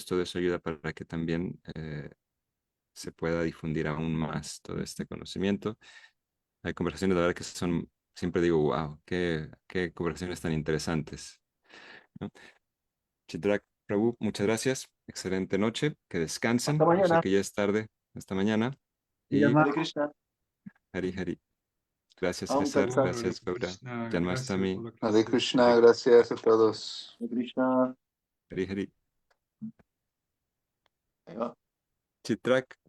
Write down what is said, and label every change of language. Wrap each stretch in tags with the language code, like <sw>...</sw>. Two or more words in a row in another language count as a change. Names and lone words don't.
<es>Todo eso ayuda para que también se pueda difundir aún más todo este conocimiento. Hay conversaciones, la verdad, que son, siempre digo, wow, qué conversaciones tan interesantes, ¿no? Chitrak Prabhu, muchas gracias. Excelente noche. Que Hasta descansen. Yo sé mañana. que ya es tarde esta mañana. Y Y</es> <sa>Hare Krishna. Hari Hari. Gracias, Aum</sa> <es>César.</es> <sa>Tat Sat. Hare</sa> <es>Gracias, Gaura.</es> <sa>Krishna,</sa> <es>gracias por</es> <sa>Janmastami.</sa> <es>la</es> <sa>Hare</sa> <es>clase. Krishna, gracias a todos.</es> <sa>Hare Krishna. Hari Hari.</sa> <es>Ahí va. Chitrak</es>